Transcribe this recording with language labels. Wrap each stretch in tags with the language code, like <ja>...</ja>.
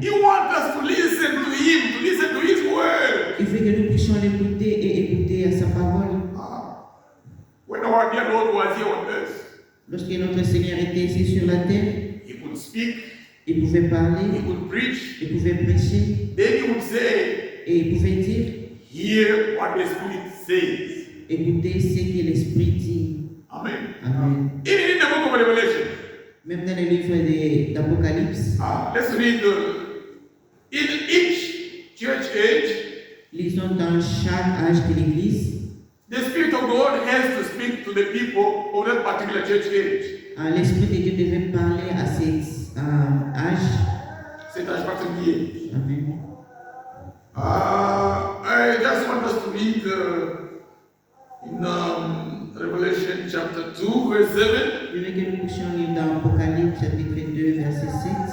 <en>He wants us to listen to Him, to listen to His word.</en> <fr>Il veut que nous puissions l'écouter et écouter à sa parole.</fr> <en>When our dear Lord was here on earth,</en> <fr>Lorsque notre Seigneur était ici sur la terre,</fr> <en>He could speak,</en> <fr>il pouvait</fr> <en>He</en> <fr>parler,</fr> <en>could preach.</en> <fr>il pouvait prêcher</fr> <en>Then He would say,</en> <fr>et il pouvait dire,</fr> <en>hear what the Spirit says.</en> <fr>écoutez ce que l'Esprit dit. Amen. Amen.</fr> <en>In the book of Revelation,</en> <fr>Même dans le livre d'Apocalypse,</fr> <en>let's read in each church age,</en> <fr>lisons dans chaque âge de l'Église,</fr> <en>the Spirit of God has to speak to the people of that particular church age.</en> <fr>l'Esprit de Dieu devait parler à cet âge. Cet âge particulier. Amen.</fr> <en>I just want us to read in Revelation chapter 2, verse 7.</en> <fr>Je veux que nous puissions lire dans Apocalypse chapitre 2, verset 7.</fr>